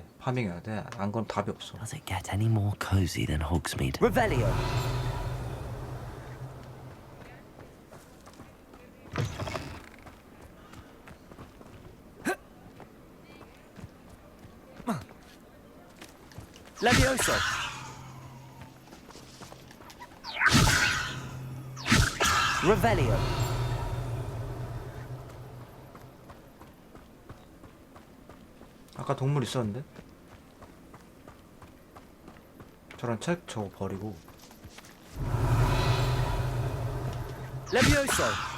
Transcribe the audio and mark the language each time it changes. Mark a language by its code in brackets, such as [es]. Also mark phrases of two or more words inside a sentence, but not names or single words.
[ko] 파밍해야 돼. 안 그럼 답이 없어. [en] Does it get any more cozy than Hogsmeade? [ko] Revelio. Levioso. Revelio. 아까 동물 있었는데? 저런 책 저거 버리고. Levioso.